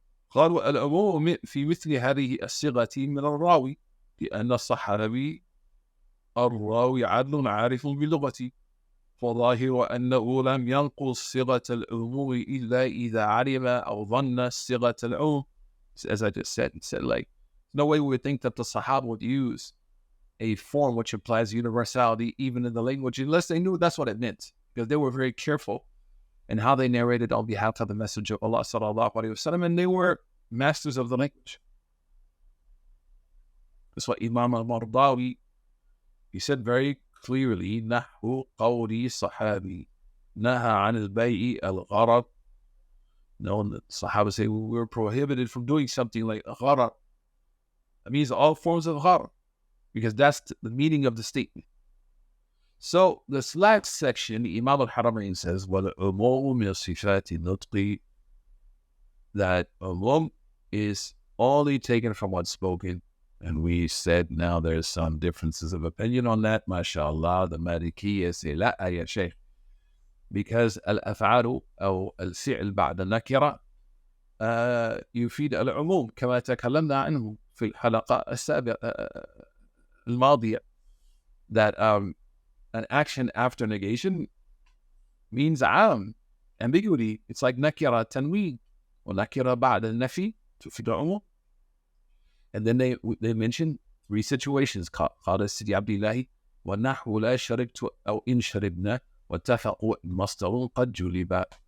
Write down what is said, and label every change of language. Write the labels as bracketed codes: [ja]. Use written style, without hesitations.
[ar] قالوا العموم في مثل هذه الصيغة من الراوي لأن الصحابي الراوي عدل عارف باللغة، فظاهر أنه لم ينقل صيغة العموم إلا إذا علم أو ظن صيغة العموم. [en] As I just said, it said like, no way we would think that the Sahaba would use a form which implies universality even in the language unless they knew that's what it meant, because they were very careful in how they narrated on behalf of the Messenger of Allah sallallahu alaihi wasallam, and they were masters of the language. That's what Imam al-Mardawi, he said very clearly, [ar] نحو قولي صحابي نهى عن البيع الغرض. [en] No, the Sahaba say we were prohibited from doing something like gharar. That means all forms of gharar, because that's the meaning of the statement. So this last section, Imam al-Haramain says, [ar] وَالْعُمُومُ مِنْ صِفَاتِ النُّطْقِ, [en] that umum is only taken from what's spoken. And we said now there's some differences of opinion on that. MashaAllah, the Malikiyya say, [ar] لا يا شيخ, because الأفعال أو الفعل بعد النكرة يفيد العموم كما تكلمنا عنه في الحلقة السابقة الماضية, [en] that an action after negation means [ar] عام, ambiguity. [en] It's like nakira tanween, or nakira [ar] بعد النفي تفيد العموم. [en] And then they mention three situations. [ar] قال سيدي عبد الله ونحو لا شربت أو إن شربنا واتفقوا مصدر قد جلب.